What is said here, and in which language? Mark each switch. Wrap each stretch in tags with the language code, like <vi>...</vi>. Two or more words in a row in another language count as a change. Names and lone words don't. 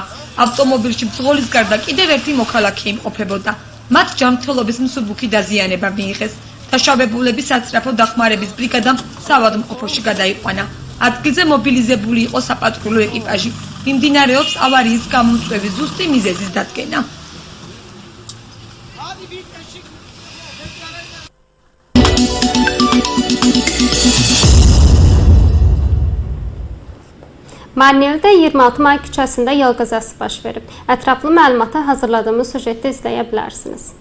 <ka>ავტომობილში მძღოლის გარდა კიდევ ერთი მოქალაქე იმყოფებოდა. მათ ჯანმრთელობის მსუბუქი დაზიანება მიიღეს. დაშავებულები საცრაფო დახმარების ბრიგადამ საავადმყოფოში გადაიყვანა. ადგილზე მობილიზებული იყო საპატრულო ეკიპაჟი. მიმდინარეობს ავარიის გამომწვევის ზუსტი მიზეზის დადგენა.</ka> <az>Marneulidə 26 may küçəsində yol qəzası baş verib. Ətraflı məlumatı hazırladığımız sujetdə izləyə bilərsiniz.</az>